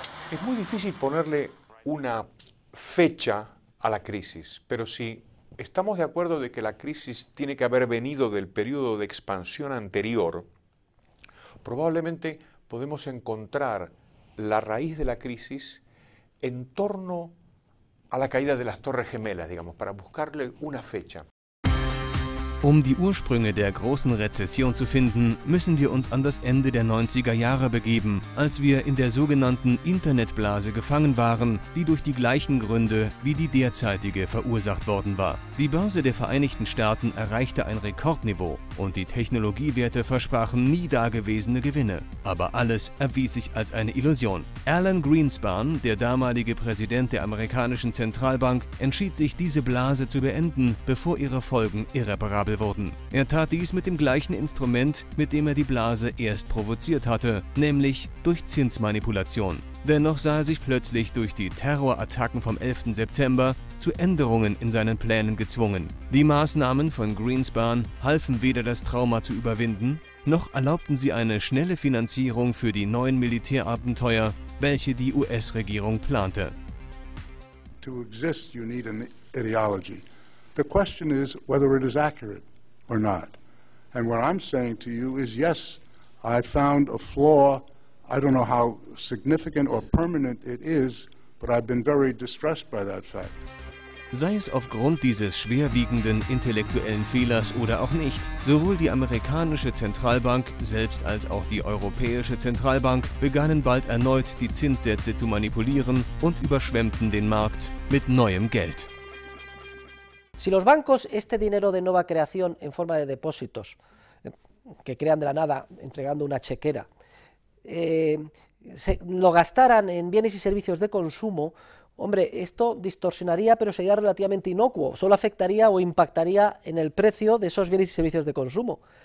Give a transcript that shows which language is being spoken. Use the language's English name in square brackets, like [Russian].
[Spanish] Es muy difícil ponerle una fecha a la crisis, pero si estamos de acuerdo de que la crisis tiene que haber venido del periodo de expansión anterior, probablemente podemos encontrar la raíz de la crisis en torno a la caída de las Torres Gemelas, digamos, para buscarle una fecha. [German] Um die Ursprünge der großen Rezession zu finden, müssen wir uns an das Ende der 90er Jahre begeben, als wir in der sogenannten Internetblase gefangen waren, die durch die gleichen Gründe wie die derzeitige verursacht worden war. Die Börse der Vereinigten Staaten erreichte ein Rekordniveau und die Technologiewerte versprachen nie dagewesene Gewinne. Aber alles erwies sich als eine Illusion. Alan Greenspan, der damalige Präsident der amerikanischen Zentralbank, entschied sich, diese Blase zu beenden, bevor ihre Folgen irreparabel wurden. Er tat dies mit dem gleichen Instrument, mit dem er die Blase erst provoziert hatte, nämlich durch Zinsmanipulation. Dennoch sah er sich plötzlich durch die Terrorattacken vom 11. September zu Änderungen in seinen Plänen gezwungen. Die Maßnahmen von Greenspan halfen weder das Trauma zu überwinden, noch erlaubten sie eine schnelle Finanzierung für die neuen Militärabenteuer, welche die US-Regierung plante. [English] To exist, you need an ideology. The question is whether it is accurate or not. And what I'm saying to you is, yes, I found a flaw. I don't know how significant or permanent it is, but I've been very distressed by that fact. [German] Sei es aufgrund dieses schwerwiegenden intellektuellen Fehlers oder auch nicht, sowohl die amerikanische Zentralbank selbst als auch die europäische Zentralbank begannen bald erneut die Zinssätze zu manipulieren und überschwemmten den Markt mit neuem Geld. [Spanish] Si los bancos este dinero de nueva creación en forma de depósitos, que crean de la nada entregando una chequera, lo gastaran en bienes y servicios de consumo, hombre, esto distorsionaría, pero sería relativamente inocuo, solo afectaría o impactaría en el precio de esos bienes y servicios de consumo.